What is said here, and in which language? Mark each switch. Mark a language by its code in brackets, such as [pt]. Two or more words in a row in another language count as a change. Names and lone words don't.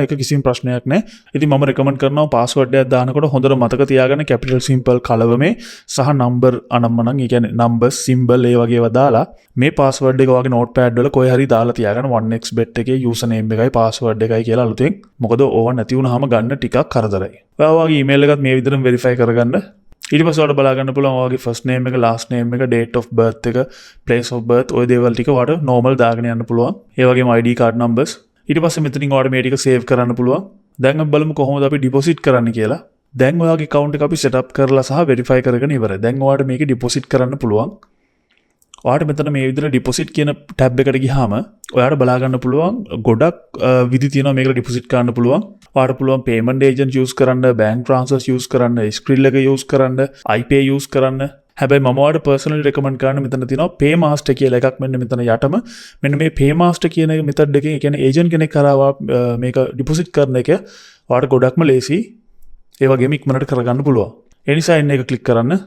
[si] ඒක කිසිම ප්‍රශ්නයක් නැහැ. ඉතින් මම recommend කරනවා password එකක් දානකොට හොඳට මතක තියාගන්න [en] capital simple [si] කලවමේ සහ number අනම්මනම් ඒ කියන්නේ [en] number symbol [si] ඒ වගේ ඒවා දාලා මේ password එක ඔයාගේ notepad වල කොහේ හරි දාලා තියාගන්න 1xbet එකේ [en] user name [si] එකයි password එකයි කියලා අලුතෙන්. මොකද ඕවා නැති වුනහම ගන්න ටිකක් කරදරයි. ඔයාගේ email එකත් මේ විදිහටම verify කරගන්න. ඊට පස්සේ ඔයාලට බලා ගන්න පුළුවන් ඔයාගේ [en] first name [si] එක [en] last name [si] එක [en] date of birth [si] එක [en] place of birth [si] ඔය දේවල් ටික ඔයාලට normal දාගෙන යන්න පුළුවන්. ඒ වගේම [en] ID card numbers. [si] ඊට පස්සේ මෙතනින් ඔයාලට මේ ටික save කරන්න පුළුවන්. දැන් අපි බලමු කොහොමද අපි deposit කරන්න කියලා. දැන් ඔයාගේ account එක අපි [en] set up [si] කරලා සහ verify කරගෙන ඉවරයි. දැන් ඔයාලට මේක deposit කරන්න පුළුවන්. ඔයාලට මෙතන මේ විදිහට deposit කියන tab එකට ගියාම ඔයාලට බලා ගන්න පුළුවන් ගොඩක් විදි තියෙනවා මේකට deposit කරන්න පුළුවන්. ඔයාලට පුළුවන් [en] payment agent use [si] කරන්න, bank transfers use කරන්න, Skrill එක use කරන්න, iPay use කරන්න. හැබැයි මම ඔයාලට [en] personally recommend [si] කරන්නේ මෙතන තියෙනවා Paymaster කියලා එකක්. මෙන්න මෙතන යටම මෙන්න මේ Paymaster කියන method එකෙන් ඒ කියන්නේ agent කෙනෙක් කරා මේක deposit කරන එක ඔයාලට ගොඩක්ම ලේසි. ඒ වගේම ඉක්මනට කරගන්න පුළුවන්. ඒ නිසා එන්න එක ක්ලික් කරන්න.